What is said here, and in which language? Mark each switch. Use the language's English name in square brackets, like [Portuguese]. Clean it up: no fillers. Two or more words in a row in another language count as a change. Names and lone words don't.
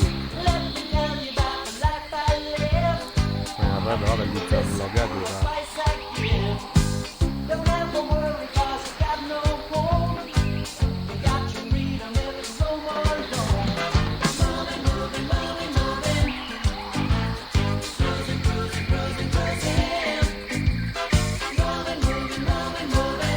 [English] Let me tell you about the life I live. [Basque] Baina raro, gelditzen blokeatu da. [English] Advice I give. Don't ever worry 'cause you got no home. You got your freedom if you roam alone. Moving, moving, moving, moving. Cruising, cruising, cruising, cruising. Moving, moving, moving, moving.